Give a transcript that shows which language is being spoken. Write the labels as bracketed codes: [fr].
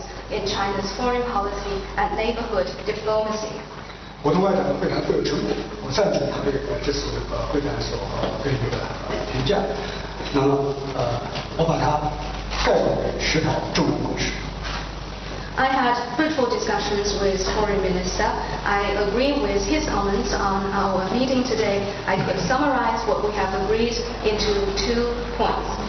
[en] in China's foreign policy and neighborhood diplomacy. [zh] 我同外长会谈会有成果，我赞成他这次会谈所给予的评价。那么我把它概括为10条重要共识。 [en] I had fruitful discussions with Foreign Minister. I agree with his comments on our meeting today. I could summarize what we have agreed into 10 points.